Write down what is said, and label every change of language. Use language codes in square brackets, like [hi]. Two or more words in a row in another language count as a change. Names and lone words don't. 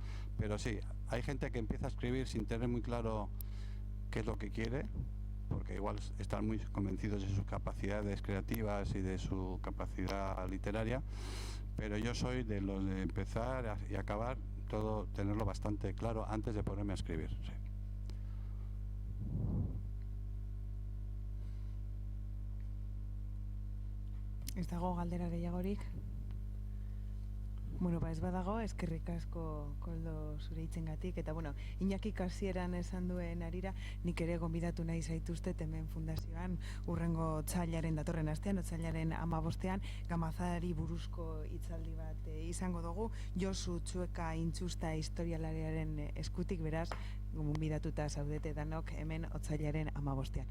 [es] Pero sí, hay gente que empieza a escribir sin tener muy claro qué es lo que quiere, porque igual están muy convencidos de sus capacidades creativas y de su capacidad literaria, pero yo soy de los de empezar y acabar todo, tenerlo bastante claro antes de ponerme a escribir. Sí. [eu] Ez dago galdera gehiagorik? Bueno, ez badago, eskerrik asko Koldo zure hitzengatik, eta bueno, Iñaki hasieran esan duen arira, nik ere gonbidatu nahi zaituztet hemen fundazioan urrengo otsailaren datorren astean, otsailaren 15ean, Gamazari buruzko hitzaldi bat izango dugu, Josu Txueka Intxusta historialariaren eskutik, beraz, gonbidatuta zaudete danok hemen otsailaren 15ean.